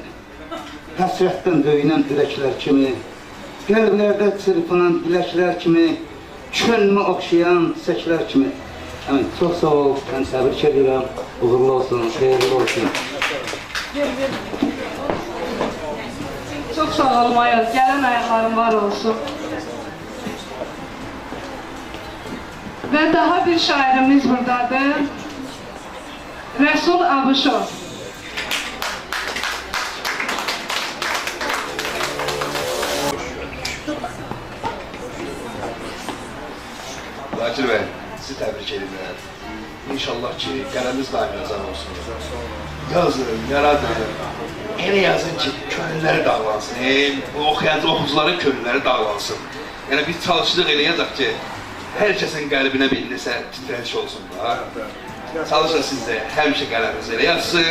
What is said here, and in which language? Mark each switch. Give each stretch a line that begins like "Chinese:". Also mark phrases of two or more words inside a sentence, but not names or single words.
Azerbaijani: Həsrətdən döyünən ürəklər kimi, qəlblərdə çırpınan biləklər kimi, könlümü oxşayan çiçəklər kimi. Çox sağ ol, mən təbrik edirəm. Uğurlu olsun, xeyirli olsun. Çok sağ ol Mayıl, gələn ayaqların var olsun.
Turkish: Ve daha bir şairimiz buradadır. Resul Abuşov. Zakir Bey, sizi tebrik ederim.
Azerbaijani: İnşallah ki qələminiz daim yazar olsun. Yazın, yaradın. Elə yazın ki, könülləri dağlansın. Oxucuların könülləri dağlansın. Yəni biz çalışdıq eləyəcək ki, hər kəsin qəlbinə bir nəsə titrəniş olsun da. Çalışın siz də həmişə qələminiz elə yazsın.